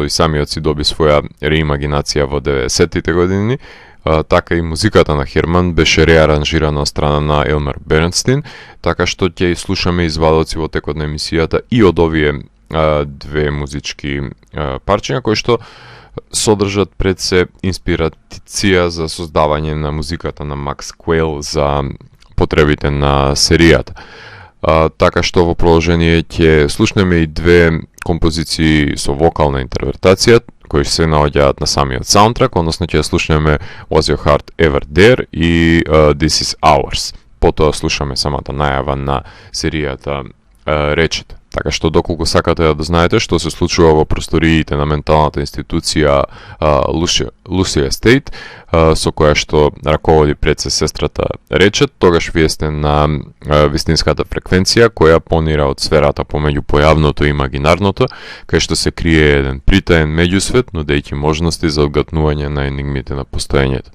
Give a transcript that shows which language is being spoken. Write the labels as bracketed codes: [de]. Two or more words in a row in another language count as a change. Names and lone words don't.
[mk] и самиот си доби своја реимагинација во 90-тите години, така и музиката на Херман беше реаранжирана од страна на Елмер Бернстин, така што ќе слушаме извадоци во текот на емисијата и од овие две музички парчиња кои што содржат пред се инспирација за создавање на музиката на Макс Куейл за потребите на серијата. Така што во продолжение ќе слушнеме и две композиции со вокална интерпретација, кои се наоѓаат на самиот саундтрак, односно ќе слушнеме Was Your Heart Ever There и This Is Ours. Потоа слушаме самата најава на серијата Речет. Така што доколку сакате да знаете што се случува во просториите на менталната институција Лусија Стейт, со која што раководи пред се сестрата Речет, тогаш вие сте на вистинската фреквенција која понира од сферата помеѓу појавното и имагинарното, кај што се крие еден притаен меѓусвет, нудејќи можности за одгатнување на енигмите на постоењето.